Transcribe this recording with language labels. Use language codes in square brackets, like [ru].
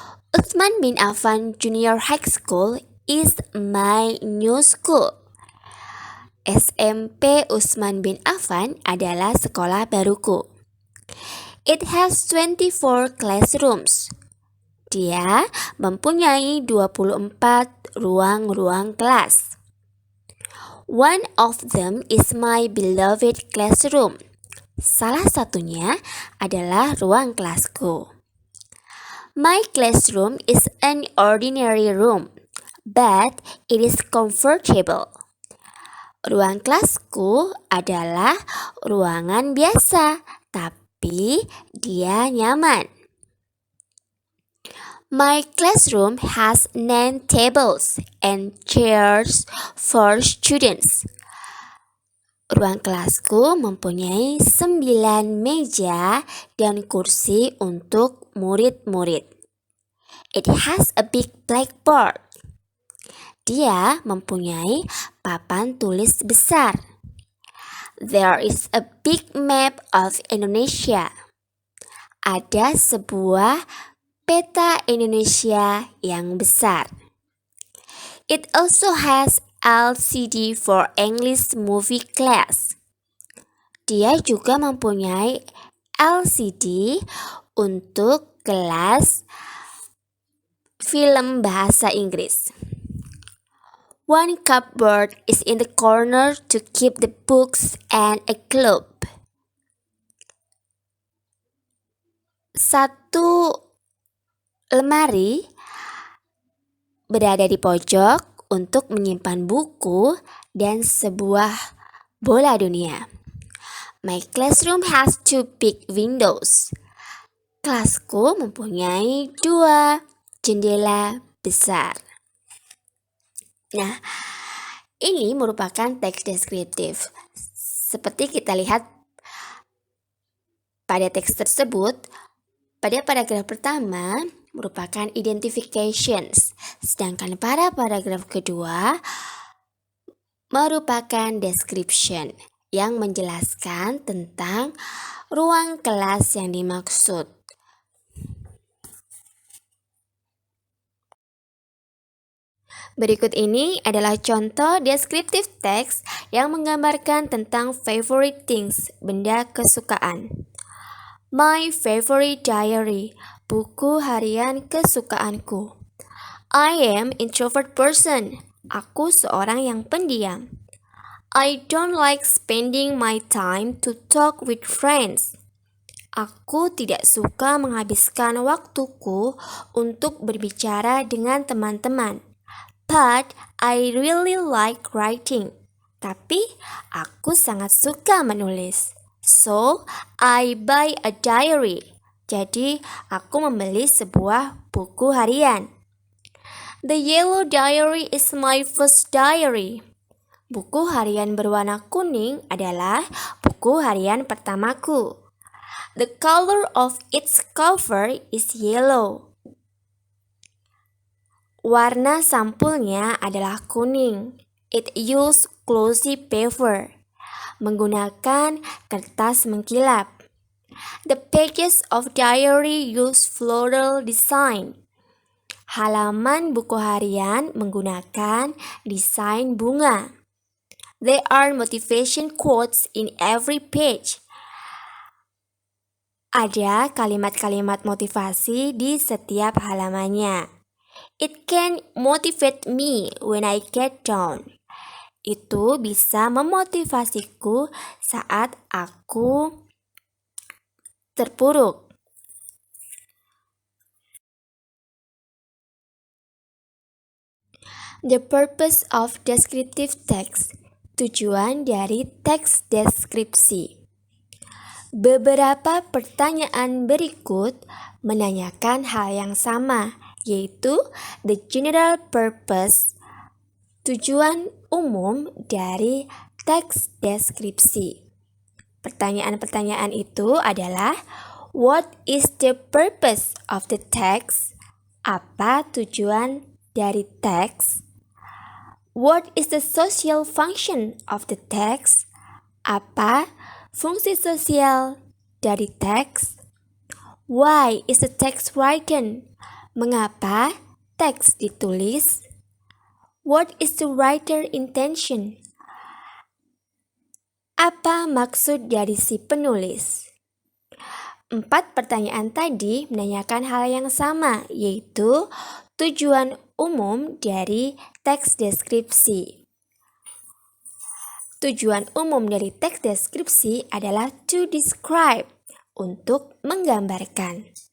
[en] Utsman bin Affan Junior High School is my new school. [id] SMP Utsman bin Affan adalah sekolah baruku. [en] It has 24 classrooms. [id] Dia mempunyai 24 ruang-ruang kelas. [en] One of them is my beloved classroom. [id] Salah satunya adalah ruang kelasku. [en] My classroom is an ordinary room, but it is comfortable. [id] Ruang kelasku adalah ruangan biasa, tapi dia nyaman. [en] My classroom has 9 tables and chairs for students. [id] Ruang kelasku mempunyai 9 meja dan kursi untuk murid-murid. [en] It has a big blackboard. [id] Dia mempunyai papan tulis besar. [en] There is a big map of Indonesia. [id] Ada sebuah peta Indonesia yang besar. [en] It also has LCD for English movie class. [id] Dia juga mempunyai LCD untuk kelas film bahasa Inggris. [en] One cupboard is in the corner to keep the books and a cloth. [id] Satu lemari berada di pojok untuk menyimpan buku dan sebuah bola dunia. [en] My classroom has 2 big windows. [id] Kelasku mempunyai 2 jendela besar. Nah, ini merupakan teks deskriptif. Seperti kita lihat pada teks tersebut, pada paragraf pertama merupakan identifications, sedangkan pada paragraf kedua merupakan description yang menjelaskan tentang ruang kelas yang dimaksud. Berikut ini adalah contoh deskriptif teks yang menggambarkan tentang [en] favorite things, [id] benda kesukaan. [en] My favorite diary, [id] buku harian kesukaanku. [en] I am introvert person, [id] aku seorang yang pendiam. [en] I don't like spending my time to talk with friends. [id] Aku tidak suka menghabiskan waktuku untuk berbicara dengan teman-teman. [en] But I really like writing. [id] Tapi aku sangat suka menulis. [en] So, I buy a diary. [id] Jadi, aku membeli sebuah buku harian. [en] The yellow diary is my first diary. [id] Buku harian berwarna kuning adalah buku harian pertamaku. [en] The color of its cover is yellow. [id] Warna sampulnya adalah kuning. [en] It uses glossy paper. [id] Menggunakan kertas mengkilap. [en] The pages of diary use floral design. [id] Halaman buku harian menggunakan desain bunga. [en] There are motivation quotes in every page. [id] Ada kalimat-kalimat motivasi di setiap halamannya. [en] It can motivate me when I get down. [id] Itu bisa memotivasiku saat aku terpuruk. [en] The purpose of descriptive text. [id] Tujuan dari teks deskripsi. Beberapa pertanyaan berikut menanyakan hal yang sama, yaitu [en] the general purpose, [id] tujuan umum dari teks deskripsi. Pertanyaan-pertanyaan itu adalah [en] what is the purpose of the text? [id] Apa tujuan dari teks? [en] What is the social function of the text? [id] Apa fungsi sosial dari teks? [en] Why is the text written? [id] Mengapa teks ditulis? [en] What is the writer intention? [id] Apa maksud dari si penulis? 4 pertanyaan tadi menanyakan hal yang sama, yaitu tujuan umum dari teks deskripsi. Tujuan umum dari teks deskripsi adalah [en] to describe, [id] untuk menggambarkan.